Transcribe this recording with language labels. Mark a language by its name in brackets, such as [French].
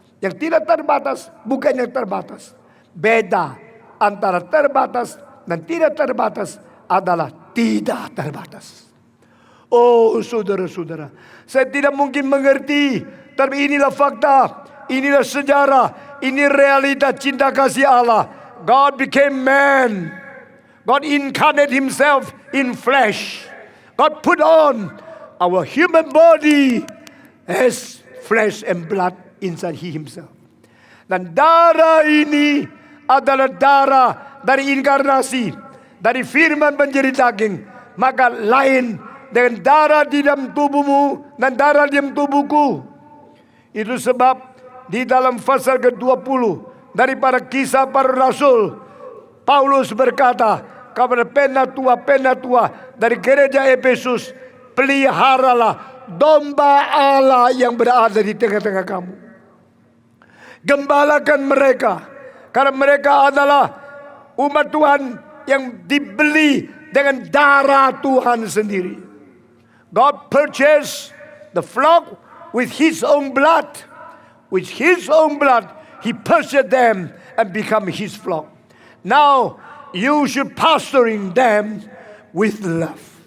[Indonesian] Yang tidak terbatas, bukan yang terbatas. Beda antara terbatas dan tidak terbatas adalah tidak terbatas. Oh saudara-saudara, saya tidak mungkin mengerti, tapi inilah fakta, inilah sejarah, ini realita cinta kasih Allah. [English] God became man. God incarnate Himself in flesh. God put on our human body as flesh and blood inside He Himself. [Indonesian] Dan darah ini adalah darah dari inkarnasi, dari firman menjadi daging. Maka lain dengan darah di dalam tubuhmu dan darah di dalam tubuhku. Itu sebab di dalam pasal ke-20 daripada Kisah Para Rasul, Paulus berkata kepada penatua dari gereja Efesus, peliharalah domba Allah yang berada di tengah-tengah kamu. Gembalakan mereka, karena mereka adalah umat Tuhan yang dibeli dengan darah Tuhan sendiri. [English] God purchased the flock with His own blood. With His own blood, He purchased them and become His flock. Now, you should pastoring them with love.